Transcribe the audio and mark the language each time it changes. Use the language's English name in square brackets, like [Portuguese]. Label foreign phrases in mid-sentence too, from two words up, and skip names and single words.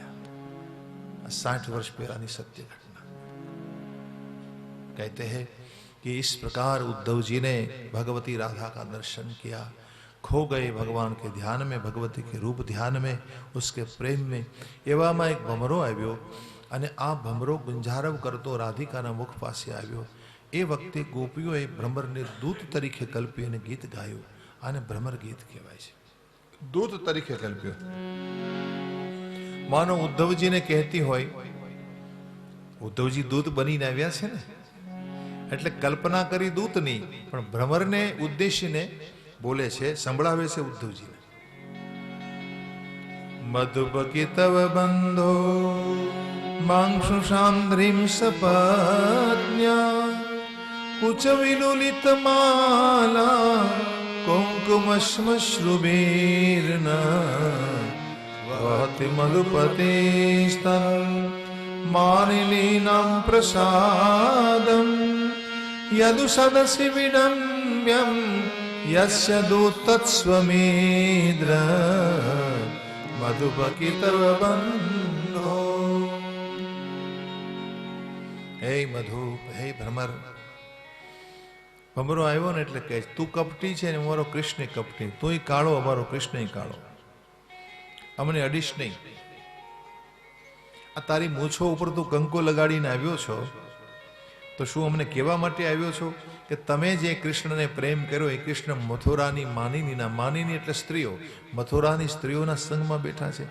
[Gujarati] 60 વર્ષ પહેલાની સત્ય ઘટના। [Hindi] कहते हैं कि इस प्रकार उद्धव जी ने भगवती राधा का दर्शन किया, खो गए भगवान के ध्यान में, भगवती के रूप ध्यान में, उसके प्रेम में। [Gujarati] એવામાં એક ભમરો આવ્યો અને આ ભમરો ગુંજારવ કરતો રાધિકાના મુખ પાસે આવ્યો। એ વખતે ગોપીઓએ ભ્રમરને દૂત તરીકે કલ્પી અને ગીત ગાયું, આને ભ્રમર ગીત કહેવાય છે। દૂત તરીકે કલ્પ્યો, માનો ઉદ્ધવજીને કહેતી હોય, ઉદ્ધવજી દૂત બનીને આવ્યા છે ને, એટલે કલ્પના કરી દૂતની, પણ ભ્રમરને ઉદ્દેશીને બોલે છે, સંભળાવે છે ઉદ્ધવજીને। [Sanskrit] મધુબકી તવ બંધો मांशुषान्द्रिं सपत्न्या कुचविलुलितमाला कुङ्कुमश्मश्रुभिर्न वहति मधुपतेस्तन् मानिनीनां प्रसादं यदु सदसि विडम्ब्यं यस्य दूतत्स्वमेद्र मधुबकी तव बन्धो। हे मधु, हे भ्रमर। [Gujarati] ભમરો આવ્યો ને એટલે કહે તું કપટી છે ને અમારો કૃષ્ણ કપટી, તું કાળો અમારો કૃષ્ણ કાળો, અમને અડીશ નહીં। આ તારી મૂછો ઉપર તું કંકો લગાડીને આવ્યો છો તો શું અમને કહેવા માટે આવ્યો છો કે તમે જે કૃષ્ણને પ્રેમ કર્યો એ કૃષ્ણ મથુરાની માનિનીના, માનિની એટલે સ્ત્રીઓ, મથુરાની સ્ત્રીઓના સંગમાં બેઠા છે।